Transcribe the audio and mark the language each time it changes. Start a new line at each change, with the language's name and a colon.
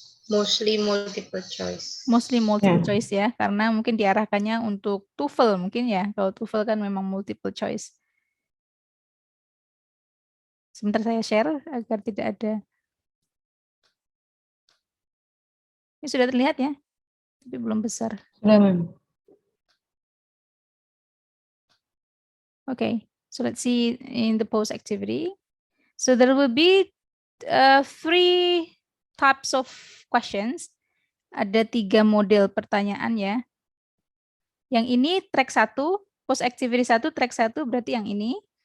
English: Mostly multiple choice. Mostly multiple choice
Indonesian: ya, karena mungkin diarahkannya untuk TOEFL mungkin ya. Kalau TOEFL kan memang multiple choice. Sebentar saya share agar tidak ada. Ini sudah terlihat ya, tapi belum besar. Sudah, Ma'am.
English: Okay, so let's see in the post activity. So there will be 3 types of questions.
Indonesian: Ada 3 model pertanyaan ya. Yang ini track 1, post activity 1, track 1 berarti yang ini.